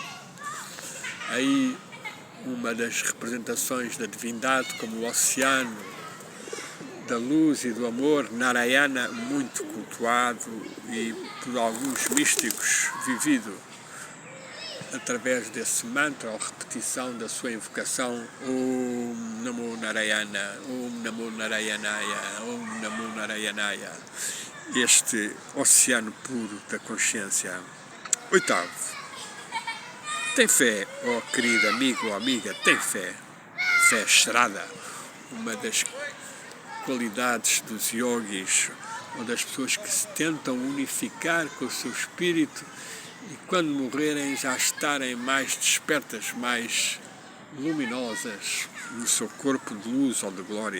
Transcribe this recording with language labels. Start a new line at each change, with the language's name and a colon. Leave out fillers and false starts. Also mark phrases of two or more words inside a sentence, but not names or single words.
Portuguese: Aí uma das representações da divindade como o oceano da luz e do amor, Narayana, muito cultuado e por alguns místicos vivido através desse mantra ou repetição da sua invocação,
Sanskrit: Om Namo Narayana, Om Namo Narayanaya, Om Namo Narayanaya,
Portuguese: este oceano puro da consciência. Oitavo, tem fé, ó querido amigo ou amiga, tem fé. Fé Shraddha, uma das qualidades dos yogis ou das pessoas que se tentam unificar com o seu espírito e quando morrerem já estarem mais despertas, mais luminosas no seu corpo de luz ou de glória.